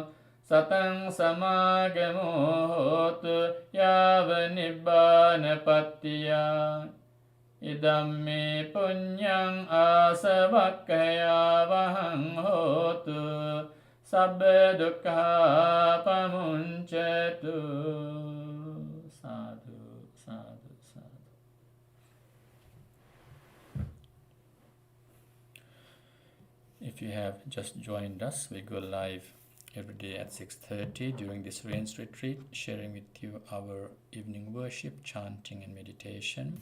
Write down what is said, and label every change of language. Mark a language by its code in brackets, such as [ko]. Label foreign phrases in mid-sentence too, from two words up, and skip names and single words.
[pi] Satang samagamo hotu yava nibbana pattiya. Idam me punyang asavakkaya vahang hotu sabba dukkha pamuncatu. Sadhu, sadhu, sadhu. [en] If you have just joined us, we go live every day at 6:30 during this rains retreat, sharing with you our evening worship, chanting and meditation.